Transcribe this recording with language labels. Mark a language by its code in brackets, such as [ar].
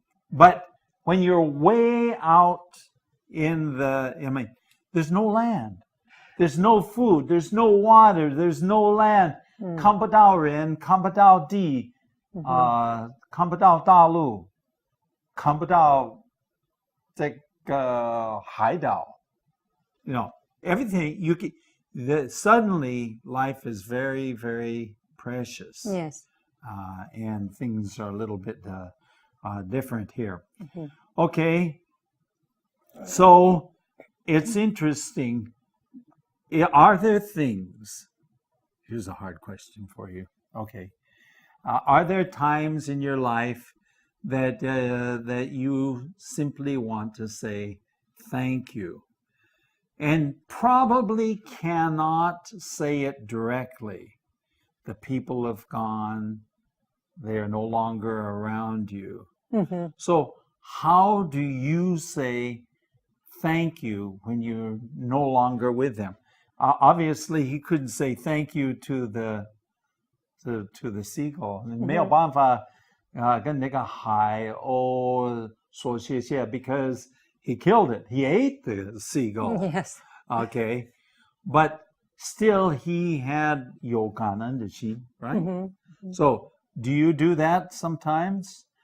[en] But when you're way out in there's no land. There's no food. There's no water. There's no land. [zh] 看不到人，看不到地，看不到大陆，看不到这个海岛。 [en] You know, everything you can. Suddenly, life is very, very precious. Yes. And things are a little bit different here. Okay. So it's interesting. Are there things, here's a hard question for you. Okay. Are there times in your life that you simply want to say thank you, and probably cannot say it directly? The people have gone, they are no longer around you. Mm-hmm. So how do you say thank you when you're no longer with them? Obviously, he couldn't say thank you to the seagull. [zh] 没有办法跟那个海鸥说谢谢 [en] because he killed it. He ate the seagull. Yes. Okay. But still he had [zh] 有感恩的心, [en] right? Mm-hmm. So do you do that sometimes?